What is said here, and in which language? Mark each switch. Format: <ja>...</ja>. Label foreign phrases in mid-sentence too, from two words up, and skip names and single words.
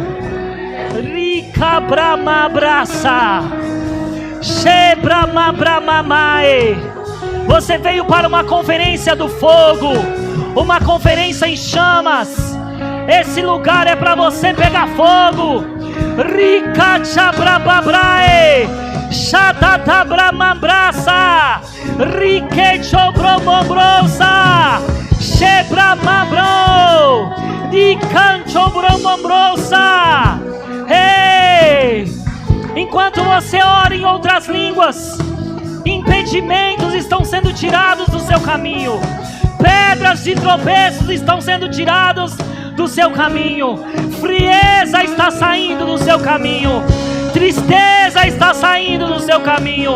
<pt>Rica brama braça, shebrama brama mae. Você veio para uma conferência do fogo, uma conferência em chamas. Esse lugar é para você pegar fogo. Rica chabrababrae, shatata brama braça, rique chobromombrosa, shebrama bro, di cancho bromombrosa. Ei! Enquanto você ora em outras línguas, impedimentos estão sendo tirados do seu caminho, pedras de tropeços estão sendo tirados do seu caminho, frieza está saindo do seu caminho, tristeza está saindo do seu caminho.</pt>